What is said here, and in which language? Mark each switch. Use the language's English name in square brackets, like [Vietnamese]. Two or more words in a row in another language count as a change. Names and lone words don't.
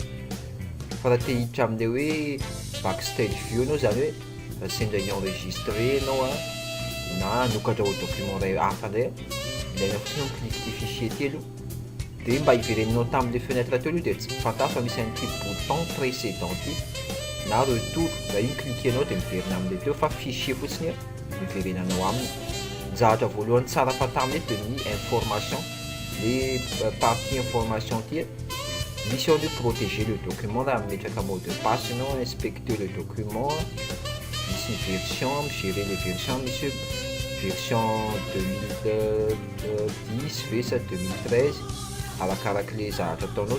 [Malagasy] Fa raha te hiditra amin'ilay hoe [English] backstage view [Malagasy] ianao zany hoe sendra hi-enregistré ianao na hanokatra ho document iray hafa indray, ilaina fotsiny mi-clique ty fichier ty aloha. Dia mba hivereninao tamin'ilay fenêtre teo aloha dia tsy fantaro fa misy an'ity [French] bouton précédent [Malagasy] ty na retour, raha iny cliquenao dia miverina amin'ilay teo fa fichier fotsiny miverenanao aminy. Ny zavatra voalohany tsara fantarina eto dia ny information, [French] les parties information [Malagasy] ty misy ao hoe [French] protéger le document [Malagasy] raha mimetraka [French] mot de passe [Malagasy] ianao, [French] inspecter le document, [Malagasy] misy ny version, migérer [French] les versions, [Malagasy] misy version 2010 ve sa 2013 arakaraka le zavatra ataonao.